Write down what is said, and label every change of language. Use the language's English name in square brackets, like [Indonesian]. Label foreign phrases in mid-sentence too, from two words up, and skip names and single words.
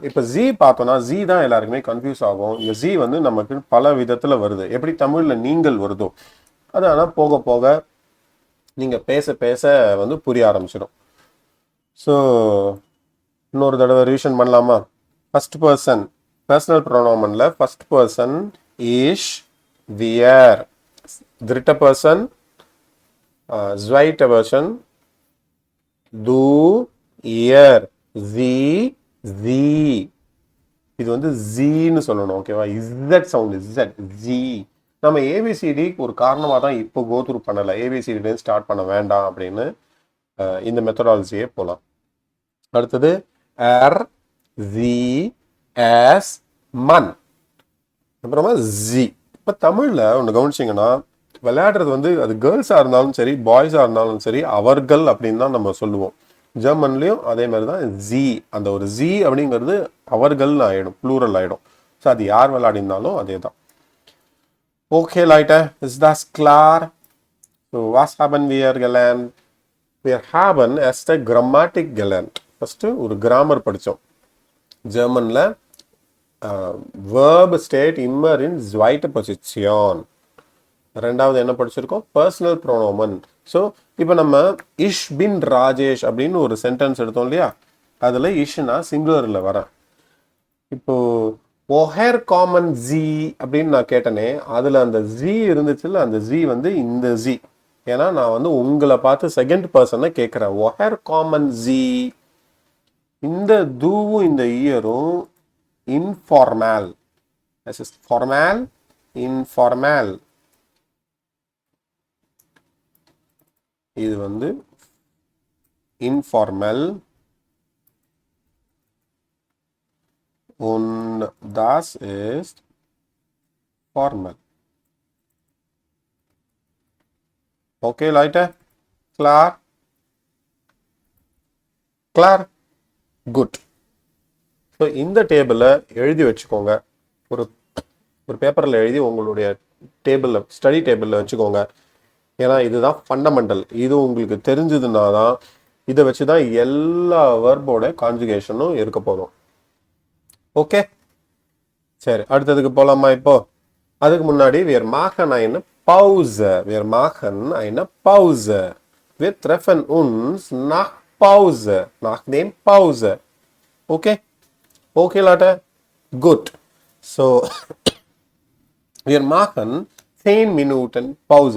[Tamil] இப்போ ஜி பார்த்தோம்னா ஜி தான் எல்லாருக்குமே கன்ஃபியூஸ் ஆகும். இந்த ஜி வந்து நமக்கு பல விதத்தில் வருது, எப்படி தமிழில் நீங்கள் வருதோ அது. ஆனால் போக போக நீங்கள் பேச பேச வந்து புரிய ஆரம்பிச்சிடும். ஸோ இன்னொரு தடவை ரிவிஷன் பண்ணலாமா? [English] first person personal pronomenla first person [German] ich, wir. dritte பர்சன் zweite பர்சன் du, ihr, sie, sie. [Tamil] இது வந்து ஜீன்னு சொல்லணும். ஓகேவா? இசட் சவுண்ட், இசட், ஜி. நம்ம ஏபிசிடி ஒரு காரணமாக தான் இப்போ கோத்ரூ பண்ணலை, ஏபிசிடி ஸ்டார்ட் பண்ண வேண்டாம் அப்படின்னு இந்த மெத்தடாலஜியே போகலாம். அடுத்தது ஆர், ஜி, எஸ், மன், அப்புறமா ஜி. இப்போ தமிழில் ஒன்று கவனிச்சிங்கன்னா, விளையாடுறது வந்து அது கேர்ள்ஸாக இருந்தாலும் சரி பாய்ஸாக இருந்தாலும் சரி அவர்கள் அப்படின்னு தான் நம்ம சொல்லுவோம். ஜெர்மன்லேயும் அதே மாதிரி தான் ஜி, அந்த ஒரு ஜி அப்படிங்கிறது அவர்கள்னு ஆகிடும், ப்ளூரல் ஆகிடும். ஸோ அது யார் விளையாடினாலும் அதே தான். ஓகே [German] Leute, ist das klar? So, was haben wir gelernt? Wir haben erste Grammatik gelernt. [Tamil] ஃபஸ்ட்டு ஒரு கிராமர் படித்தோம். ஜெர்மனில் [German] verb steht immer in zweite Position. [Tamil] ரெண்டாவது என்ன படிச்சிருக்கோம்? [German] Personal Pronomen. [Tamil] ஸோ இப்போ நம்ம [German] ich bin Rajesh [Tamil] அப்படின்னு ஒரு சென்டென்ஸ் எடுத்தோம் இல்லையா, அதில் இஷ்னா சிங்குலரில் வரேன். இப்போ [German] woher kommen Sie [Tamil] அப்படின்னு நான் கேட்டனே, அதில் அந்த ஜி இருந்துச்சுல்ல, அந்த ஜி வந்து இந்த ஜி. ஏன்னா நான் வந்து உங்களை பார்த்து செகண்ட் பர்சனை கேட்குறேன். [German] woher kommen Sie. [Tamil] இந்த தூவும் இந்த இயரும் இன்ஃபார்மல். [English] formal, informal. [Tamil] இது வந்து [German] informell und das ist formal. Okay Leute, klar? Klar? [English] Good. [Tamil] ஸோ இந்த டேபிளை எழுதி வச்சுக்கோங்க. ஒரு பேப்பரில் எழுதி உங்களுடைய டேபிளில், ஸ்டடி டேபிளில் வச்சுக்கோங்க. ஏன்னா இதுதான் ஃபண்டமெண்டல். இது உங்களுக்கு தெரிஞ்சதுன்னா தான் இதை வச்சு தான் எல்லா வெர்போட கான்ஜுகேஷனும் இருக்க போதும். ஓகே, சரி அடுத்ததுக்கு போகலாமா? இப்போ அதுக்கு முன்னாடி [German] wir machen eine Pause. Wir machen eine Pause. Wir treffen uns nach Pause, nach dem Pause. Okay? Okay Leute? Gut. So wir machen 10 Minuten Pause.